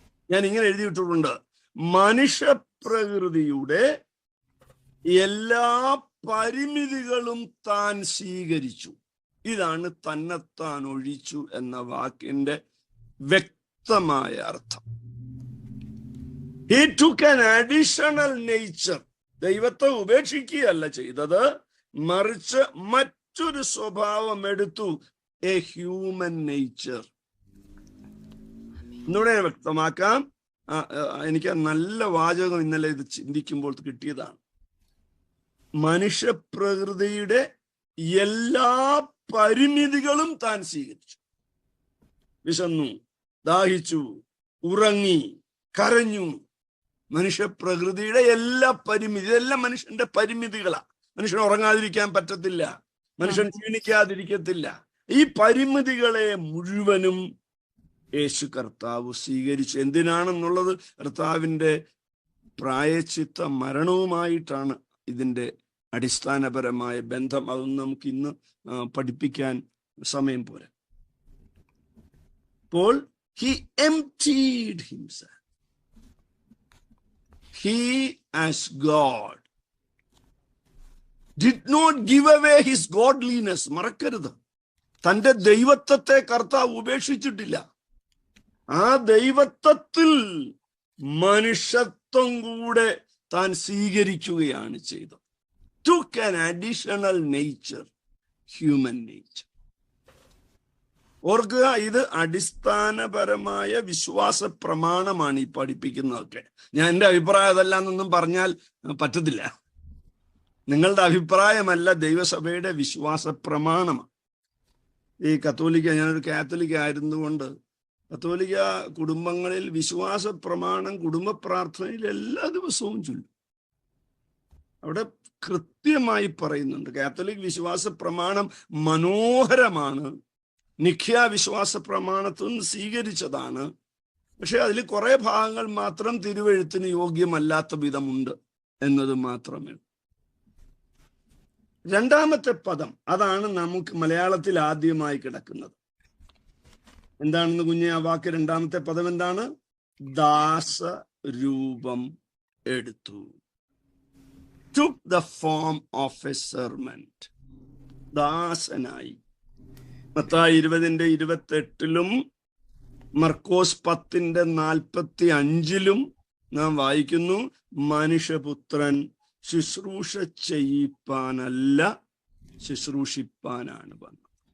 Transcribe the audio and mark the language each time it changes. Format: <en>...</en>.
<ml>ഞാൻ ഇങ്ങനെ എഴുതിയിട്ടുണ്ട്, മനുഷ്യപ്രകൃതിയുടെ എല്ലാ പരിമിതികളും താൻ സ്വീകരിച്ചു. ഇതാണ് തന്നെത്താൻ ഒഴിച്ചു എന്ന വാക്കിന്റെ വ്യക്തമായ അർത്ഥം.</ml> <en>He took an additional nature.</en> <ml>ദൈവത്തെ ഉപേക്ഷിക്കുകയല്ല ചെയ്തത്, മറിച്ച് മറ്റൊരു സ്വഭാവം എടുത്തു,</ml> <en>A human nature.</en> <ml>എന്നൂടെ ഞാൻ വ്യക്തമാക്കാം. എനിക്ക് നല്ല വാചകം ഇന്നലെ ഇത് ചിന്തിക്കുമ്പോൾ കിട്ടിയതാണ്. മനുഷ്യപ്രകൃതിയുടെ എല്ലാ പരിമിതികളും താൻ സ്വീകരിച്ചു. വിശന്നു, ദാഹിച്ചു, ഉറങ്ങി, കരഞ്ഞു. മനുഷ്യപ്രകൃതിയുടെ എല്ലാ പരിമിതി, ഇതെല്ലാം മനുഷ്യന്റെ പരിമിതികളാണ്. മനുഷ്യൻ ഉറങ്ങാതിരിക്കാൻ പറ്റത്തില്ല, മനുഷ്യൻ ക്ഷീണിക്കാതിരിക്കത്തില്ല. ഈ പരിമിതികളെ മുഴുവനും യേശു കർത്താവ് സ്വീകരിച്ചു. എന്തിനാണെന്നുള്ളത് കർത്താവിന്റെ പ്രായശ്ചിത്ത മരണവുമായിട്ടാണ് ഇതിന്റെ അടിസ്ഥാനപരമായ ബന്ധം. അതൊന്നും നമുക്ക് ഇന്ന് പഠിപ്പിക്കാൻ സമയം പോരാ. അപ്പോൾ</ml> <en>he emptied himself. He as God did not give away his godliness.</en> <ml>മറക്കരുത്, തന്റെ ദൈവത്വത്തെ കർത്താവ് ഉപേക്ഷിച്ചിട്ടില്ല. ആ ദൈവത്വത്തിൽ മനുഷ്യത്വം കൂടെ താൻ സ്വീകരിക്കുകയാണ് ചെയ്തത്.</ml> <en>Took an additional nature, human nature.</en> <ml>ഓർക്കുക, ഇത് അടിസ്ഥാനപരമായ വിശ്വാസ പ്രമാണമാണ് ഈ പഠിപ്പിക്കുന്നതൊക്കെ. ഞാൻ എൻ്റെ അഭിപ്രായം അതല്ലാന്നൊന്നും പറഞ്ഞാൽ പറ്റത്തില്ല. നിങ്ങളുടെ അഭിപ്രായമല്ല, ദൈവസഭയുടെ വിശ്വാസ പ്രമാണമാണ്. ഈ കത്തോലിക്ക, ഞാനൊരു കാത്തലിക് ആയിരുന്നുകൊണ്ട് കത്തോലിക്ക കുടുംബങ്ങളിൽ വിശ്വാസ പ്രമാണം കുടുംബ പ്രാർത്ഥനയിൽ എല്ലാ ദിവസവും ചൊല്ലും. അവിടെ കൃത്യമായി പറയുന്നുണ്ട്. കാത്തലിക് വിശ്വാസ പ്രമാണം മനോഹരമാണ്, നിഖ്യ വിശ്വാസ പ്രമാണത്തിൽ നിന്ന് സ്വീകരിച്ചതാണ്. പക്ഷെ അതിൽ കുറെ ഭാഗങ്ങൾ മാത്രം തിരുവെഴുത്തിന് യോഗ്യമല്ലാത്ത വിധമുണ്ട് എന്നത് മാത്രമേ. രണ്ടാമത്തെ പദം, അതാണ് നമുക്ക് മലയാളത്തിൽ ആദ്യമായി കിടക്കുന്നത്. എന്താണെന്ന് കുഞ്ഞെ ആ വാക്ക്? രണ്ടാമത്തെ പദം എന്താണ്? ദാസരൂപം എടുത്തു.</ml> <en>took the form of a servant.</en> <ml>ദാസനായി. Mathai 20:28 മർക്കോസ് 10:45 നാം വായിക്കുന്നു, മനുഷ്യപുത്രൻ ശുശ്രൂഷ ചെയ്യിപ്പാനല്ല ശുശ്രൂഷിപ്പാനാണ് വന്നത്.</ml>